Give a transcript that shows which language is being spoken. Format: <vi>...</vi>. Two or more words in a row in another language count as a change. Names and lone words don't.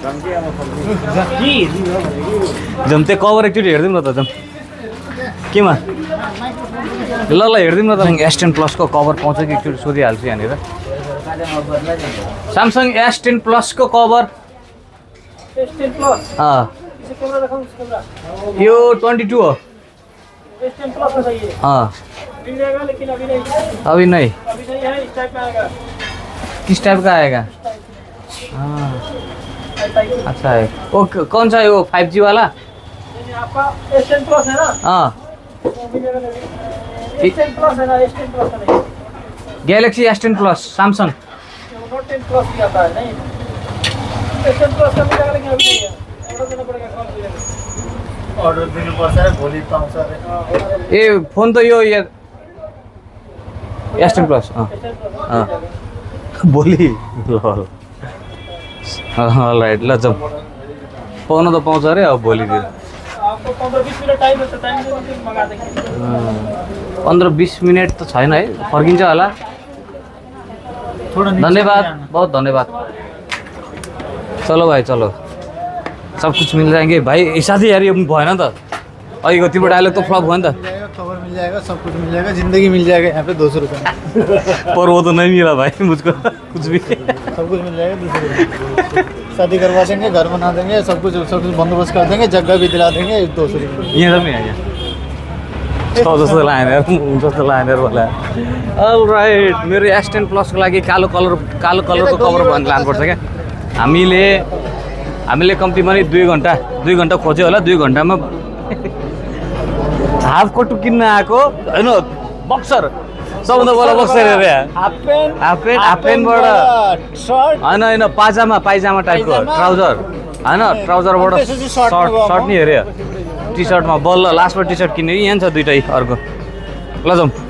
<ne>जम त्यो कभर एकचोटि हेरिदिउँ न त जम केमा ल हेरिदिउँ न त S10 प्लसको कभर पाउँछ कि एकचोटि सोधिहाल्छु यहाँनिर स्यामसङ S10 प्लसको कभर यो 22 हो</ne> <hi>अभी नहीं किस टाइप का आएगा अच्छा है वो कौन सा है वो 5G वाला आपका S10 प्लस है ना हाँ गैलेक्सी S10 प्लस सैमसंग नोट 10 प्लस ही आता है नहीं S10 प्लस का मिलेगा लेकिन अभी नहीं है ऑर्डर देना पड़ेगा कॉल मिलेगा</hi> <ne>अर्डर दिनुपर्छ रे भोलि पाउँछ रे ए फोन तो यो S10 प्लस भोलि राइट ल जाउँ पाउन त पाउँछ अरे अब भोलितिर</ne> <hi>आपको 15-20 मिनट टाइम है तो टाइम से मंगा देंगे</hi> <ne>15-20 मिनट त छैन है फर्किन्छ होला धन्यवाद</ne> <hi>बहुत धन्यवाद चलो भाई चलो सब कुछ मिल जाएंगे भाई</hi> <ne>साथी यार ये भएन त अहिलेको तिम्रो डायलग त फ्लप भयो नि त</ne> <hi>खबर मिल जाएगा सब कुछ मिल जाएगा जिंदगी मिल जाएगा यहाँ पे 200 रुपये पर वो तो नहीं मिला भाई मुझको कुछ भी सब कुछ मिल जाएगा 200 रुपये शादी करवा देंगे घर बना देंगे सब कुछ बंदोबस्त कर देंगे जगह भी दिला देंगे 200 रुपये</hi> <ne>यहाँ सब यहाँ जस्तो लाइन जस्तो लाइन होला अलराइट मेरो S10 प्लसको लागि कालो कलरको कभर लानुपर्छ क्या हामीले कम्ती पनि 2 घन्टा खोज्यो होला 2 घन्टामा हाफ कोट किन्न आएको हैन बक्सर सबभन्दा बडा बक्सर अरे हाफ प्यान्टबाट हैन पाइजामा टाइपको ट्राउजर हैन ट्राउजरबाट सर्ट नि हेरे टी सर्टमा बल्ल लास्टमा टी सर्ट किन्ने यहाँ छ दुईटै अर्को ल जाउँ</ne>